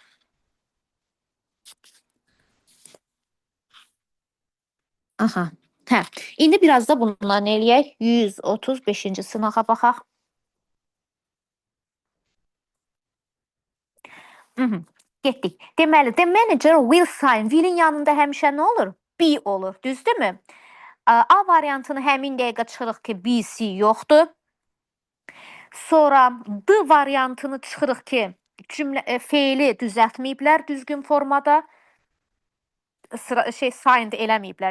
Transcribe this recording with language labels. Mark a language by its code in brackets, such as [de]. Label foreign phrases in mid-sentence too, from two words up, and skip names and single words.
[az] Aha. Hə. İndi biraz da bundan eləyək. 135-ci sınağa baxaq. Getdik. Deməli, [en] the manager will sign. [az] Will'in yanında həmişə nə olur? Be olur. Düzdürmü? A variantını həmin dəqiqə çıxırıq ki, BC yoxdur. Sonra D variantını çıxırıq ki, cümlə feili düzəltməyiblər düzgün formada. Signed eləməyiblər.